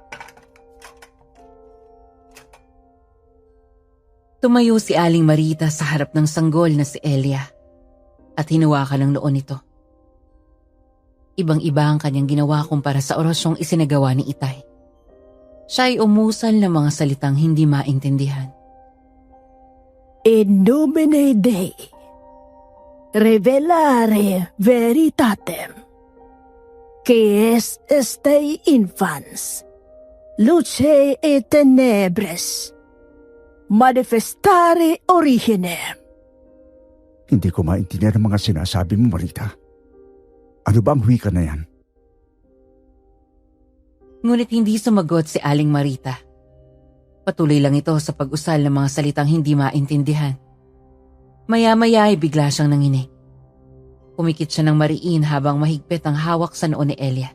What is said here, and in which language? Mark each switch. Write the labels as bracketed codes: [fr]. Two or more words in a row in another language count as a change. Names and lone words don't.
[tl] Tumayo si Aling Marita sa harap ng sanggol na si Elia at hinawakan ang noon nito. Ibang-iba ang kanyang ginawa kumpara sa orasyong isinagawa ni Itay. Siya ay umusal ng mga salitang hindi maintindihan. [la] In nomine Dei, revelare veritatem, que est este infans, luce et tenebres, manifestare originem. [tl] Hindi ko maintindihan ang mga sinasabi mo, Marita. Ano ba ang wika na yan? Ngunit hindi sumagot si Aling Marita. Patuloy lang ito sa pag-usal ng mga salitang hindi maintindihan. Maya-maya ay bigla siyang nanginig. Pumikit siya ng mariin habang mahigpit ang hawak sa noo ni Elia.